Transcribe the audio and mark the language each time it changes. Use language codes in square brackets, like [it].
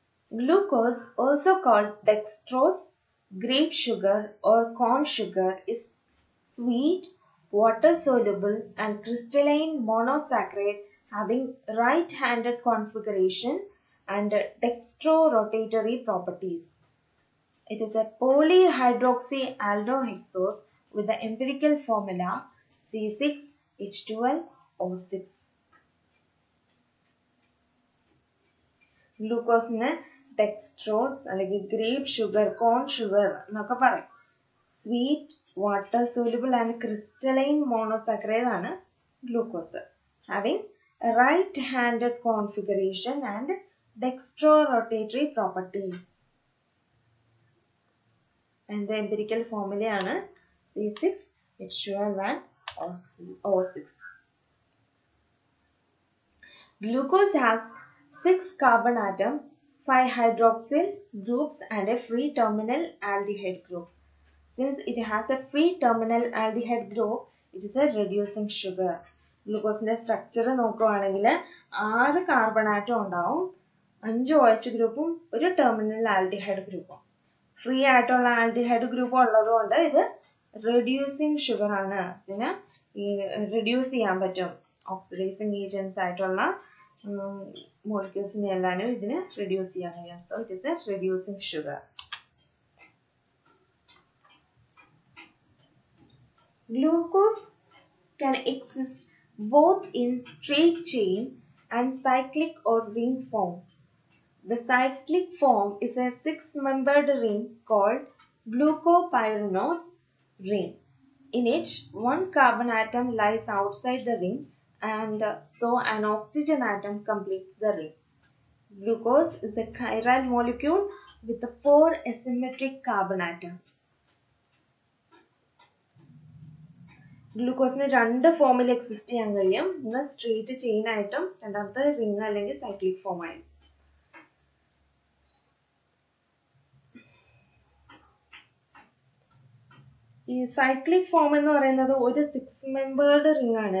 [en] Glucose, also called dextrose, grape sugar or corn sugar, is sweet, water-soluble and crystalline monosaccharide having right-handed configuration and dextrorotatory properties. It is a polyhydroxyaldohexose with the empirical formula C6H12O6. [ml] ഗ്ലൂക്കോസിന് dextrose അല്ലെങ്കിൽ grape sugar, കോൺ sugar എന്നൊക്കെ പറയും. [en] Sweet, water soluble and crystalline monosaccharide ആണ് glucose. Having right handed configuration and dextrorotatory properties. [ml] അതിന്റെ empirical ഫോർമുലയാണ് C6H12O6. [en] Glucose has 6 carbon atom, 5 hydroxyl groups and a free terminal aldehyde group. Since it has a free terminal aldehyde group, it is a reducing sugar. [ml] ഗ്ലൂക്കോസിന്റെ structure നോക്കുകയാണെങ്കിൽ 6 carbon atom ഉണ്ടാവും, 5 OH ഗ്രൂപ്പും ഒരു terminal aldehyde ഗ്രൂപ്പും. Free ആയിട്ടുള്ള aldehyde group ഉള്ളതുകൊണ്ട് ഇത് reducing sugar ആണ്. ഇതിന് റെഡ്യൂസ് ചെയ്യാൻ പറ്റും. ഓക്സിഡൈസിങ് ഏജൻസ് ആയിട്ടുള്ള molecules എല്ലാനും ഇതിനെ reduce ചെയ്യാൻ കഴിയും. [en] So it is a reducing sugar. Glucose can exist both in straight chain and cyclic or ring form. The cyclic form is a 6-membered ring called glucopyranose ring. In it, one carbon atom lies outside the ring and so an oxygen atom completes the ring. Glucose is a chiral molecule with 4 asymmetric carbon atoms. [ml] ഗ്ലൂക്കോസിന് 2 ഫോമിൽ exist ചെയ്യാൻ കഴിയും. ഒന്ന് straight chain ആയിട്ടും രണ്ടാമത്തെ ring അല്ലെങ്കിൽ cyclic form ആയിട്ടും. ഈ cyclic form എന്ന് പറയുന്നത് ഒരു 6-membered റിംഗ് ആണ്.